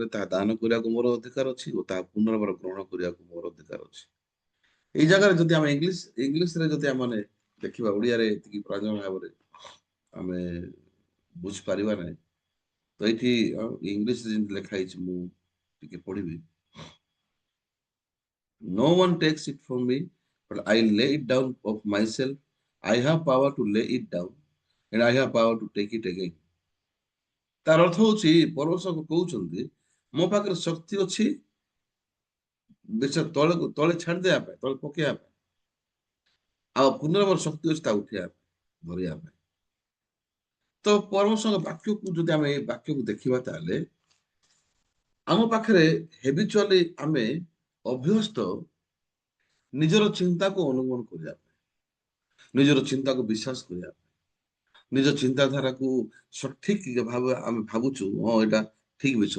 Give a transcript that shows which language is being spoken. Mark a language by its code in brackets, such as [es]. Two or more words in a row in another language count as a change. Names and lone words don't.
[or] ତାହା ଦାନ କରିବାକୁ ମୋର ଅଧିକାର ଅଛି ଓ ତାହା ପୁନର୍ବାର ଗ୍ରହଣ କରିବାକୁ ମୋର ଅଧିକାର ଅଛି। ଏଇ ଜାଗାରେ ଯଦି ଆମେ ଇଂଲିଶରେ ଯଦି ଆମେ ଦେଖିବା, ଓଡିଆରେ ଏତିକି ପ୍ରାଞ୍ଜଳ ଭାବରେ ଆମେ ବୁଝିପାରିବା ନାହିଁ। ତ ଏଇଠି ଇଂଲିଶରେ ଯେମିତି ଲେଖା ହେଇଛି, ମୁଁ ଟିକେ ପଢିବି। [en] No one takes it from me, but I lay it down of myself. I have power to lay it down and I have power to take it again. [or] ତାର ଅର୍ଥ ହଉଛି, ପରମେଶ୍ୱର କହୁଛନ୍ତି ମୋ ପାଖରେ ଶକ୍ତି ଅଛି ତଳେ ଛାଡିଦେବା ପାଇଁ, ତଳେ ପକେଇବା ପାଇଁ, ଆଉ ପୁନର୍ବାର ଶକ୍ତି ଅଛି ତା ଉଠେଇବା ପାଇଁ, ଧରିବା ପାଇଁ। ତ ପରମେଶ୍ୱରଙ୍କ ବାକ୍ୟକୁ ଯଦି ଆମେ ଏ ବାକ୍ୟକୁ ଦେଖିବା, ତାହେଲେ ଆମ ପାଖରେ ହେବିଚୁଆଲି ଆମେ ଅଭ୍ୟସ୍ତ ନିଜର ଚିନ୍ତାକୁ ଅନୁଗମନ କରିବା ପାଇଁ, ନିଜର ଚିନ୍ତାକୁ ବିଶ୍ୱାସ କରିବା ପାଇଁ, ନିଜ ଚିନ୍ତାଧାରାକୁ ସଠିକ ଭାବେ ଆମେ ଭାବୁଛୁ, ହଁ ଏଇଟା ଠିକ ବିଷୟ।